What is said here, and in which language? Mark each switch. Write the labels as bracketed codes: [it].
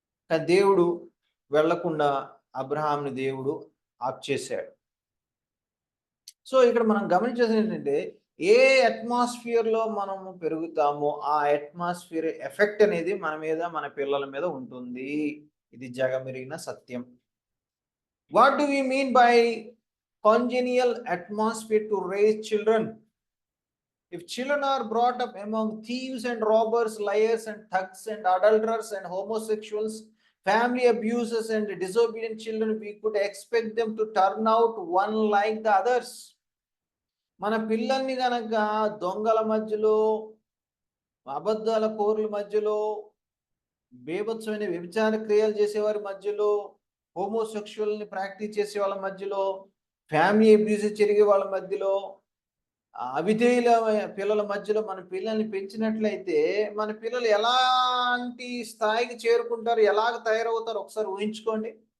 [te] కానీ దేవుడు వెళ్లకుండా అబ్రహాంని దేవుడు ఆప్ చేశాడు. సో ఇక్కడ మనం గమనించేది ఏంటంటే, ఏ అట్మాస్ఫియర్లో మనము పెరుగుతామో ఆ అట్మాస్ఫియర్ ఎఫెక్ట్ అనేది మన మీద, మన పిల్లల మీద ఉంటుంది. ఇది జగమెరిగిన సత్యం. [en] What do we mean by congenial atmosphere to raise children? If children are brought up among thieves and robbers, liars and thugs and adulterers and homosexuals, family abusers and disobedient children, we could expect them to turn out one like the others. [te] మన పిల్లల్ని గనక దొంగల మధ్యలో, అబద్ధాల కోరుల మధ్యలో, బీభత్సమైన వ్యభిచార క్రియలు చేసేవారి మధ్యలో, హోమోసెక్షువల్ని ప్రాక్టీస్ చేసే వాళ్ళ మధ్యలో, ఫ్యామిలీ అబ్యూస్ జరిగే వాళ్ళ మధ్యలో, అవిధేయుల పిల్లల మధ్యలో మన పిల్లల్ని పెంచినట్లయితే మన పిల్లలు ఎలాంటి స్థాయికి చేరుకుంటారు, ఎలాగ తయారవుతారు ఒకసారి ఊహించుకోండి.